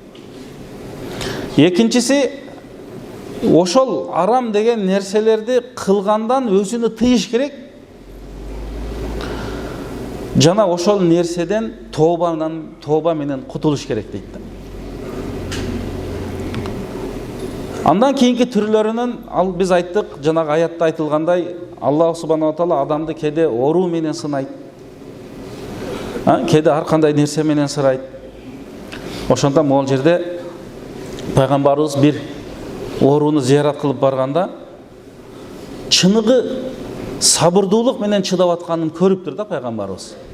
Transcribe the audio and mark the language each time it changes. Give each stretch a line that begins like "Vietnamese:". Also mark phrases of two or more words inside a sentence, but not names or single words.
Kyrgyz: Экинчиси, ошол арам деген нерселерди кылгандан өзүнү тыйыш керек. Жана ошол нерседен тооба менен кутулуш керек дейт. Андан кийинки түрлөрүнөн ал биз айттык, жанагы аятта айтылгандай, Аллах
Arabic: سبحانه وتعالى
Kyrgyz: адамды кеде оруу менен сынайт. Кеде ар кандай нерсе менен сырайт. Ошондон могул жерде пайгамбарыбыз бир орууну зыярат кылып барганда чыныгы сабырдуулук менен чыдап атканын көрүптүр да пайгамбарыбыз.